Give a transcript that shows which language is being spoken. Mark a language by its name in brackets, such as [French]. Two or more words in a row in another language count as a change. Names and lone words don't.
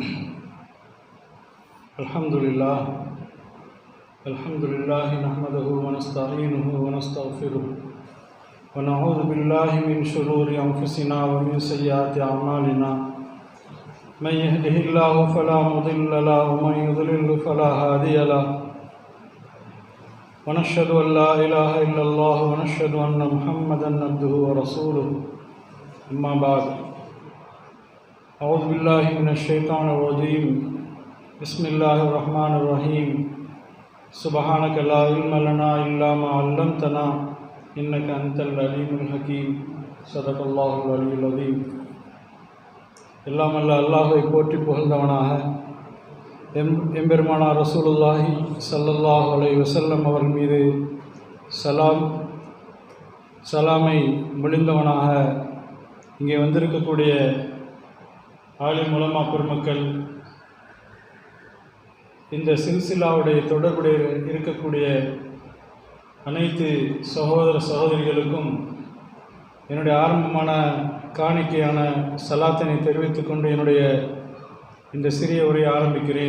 [Arabic] الحمد لله نحمده ونستعينه ونستغفره ونعوذ بالله من شرور أنفسنا ومن سيئات أعمالنا. من يهده الله فلا مضل له ومن يضلل فلا هادي له. ونشهد أن لا إله إلا الله ونشهد أن محمدا عبده ورسوله. أما بعد. أعوذ بالله من الشيطان الرجيم. بسم الله الرحمن الرحيم. سبحانك لا علم لنا إلا ما علمتنا إنك أنت العليم الحكيم. صدق الله العلي العظيم. [Tamil] எல்லாம் அல்ல அல்லாஹ்வை போற்றி புகழ்ந்தவனாக எம்பெருமானார் [Arabic] رسول الله صلى الله عليه وسلم [Tamil] அவர்கள் மீது சலாமை மொழிந்தவனாக இங்கே வந்திருக்கக்கூடிய ஆலிம் உலமா பெருமக்கள், இந்த சில்சிலாவுடைய தொடர்புடைய இருக்கக்கூடிய அனைத்து சகோதர சகோதரிகளுக்கும் என்னுடைய ஆரம்பமான காணிக்கையான சலாத்தினை தெரிவித்துக்கொண்டு என்னுடைய இந்த சிறிய உரையை ஆரம்பிக்கிறேன்.